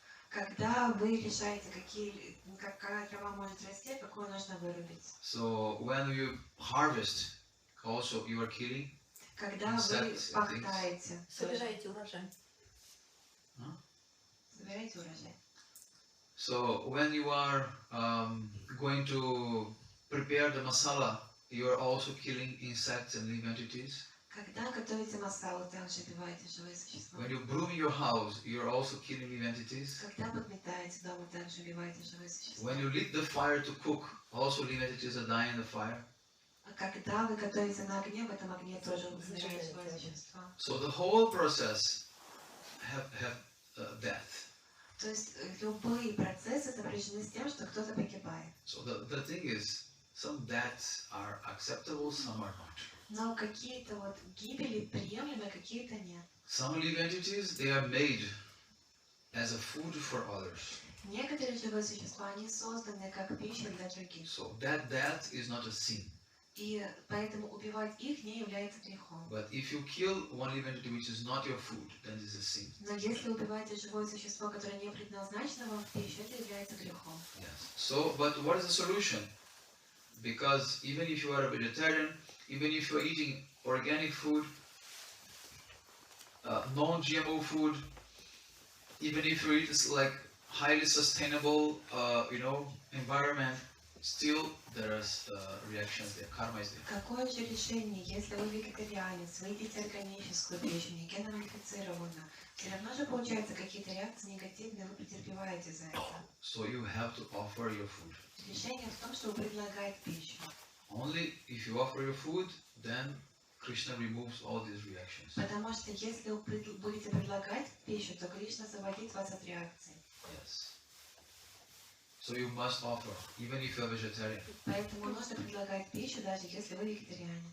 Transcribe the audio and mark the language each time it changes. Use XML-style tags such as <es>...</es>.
<ru>Когда вы решаете, какая трава может расти, какую нужно вырубить.</ru> <en>So when you harvest, also you are killing.</en> <ru>Когда вы пахтаете, собираете урожай. Собираете урожай.</ru> <en>So when you are going to prepare the masala, you are also killing insects and living entities.</en> <ru>Когда готовите масалу, также убиваете живые существа.</ru> <en>When you broom your house, you are also killing living entities.</en> <ru>Когда подметаете дом, также убиваете живые существа.</ru> <en>When you lit the fire to cook, also living entities are dying in the fire.</en> <ru>Когда вы готовите на огне, в этом огне тоже умирают живые существа.</ru> <en>So the whole process have death.</en> <ru>То есть любые процессы сопряжены с тем, что кто-то погибает.</ru> <en>So the thing is, some deaths are acceptable, some are not.</en> <ru>Но какие-то гибели приемлемы, какие-то нет.</ru> <en>Some living entities, they are made as a food for others.</en> <ru>Некоторые живые существа, они созданы как пища для других.</ru> <en>So that death is not a sin.</en> <ru>И поэтому убивать их не является грехом.</ru> <en>But if you kill one living entity which is not your food, then it is a sin.</en> <ru>Но если убиваете живое существо, которое не предназначено вам в пищу, это является грехом.</ru> <en>Yes. So, but what is the solution? Because even if you are a vegetarian, even if you are eating organic food, non-GMO food, even if you eat like highly sustainable, environment, still there is reactions there, karma is there.</en> <ru>Какое же решение, если вы вегетарианец, вы едите органическую пищу, не генно-модифицированную, все равно же получаются какие-то реакции негативные, вы претерпеваете за это.</ru> <en>So you have to offer your food.</en> <ru>Решение в том, что вы предлагаете пищу.</ru> <en>Only if you offer your food, then Krishna removes all these reactions.</en> <ru>Потому что если вы будете предлагать пищу, то Кришна освободит вас от реакций.</ru> <en>Yes. So you must offer, even if you are vegetarian.</en> <ru>Поэтому нужно предлагать пищу, даже если вы вегетарианец.</ru>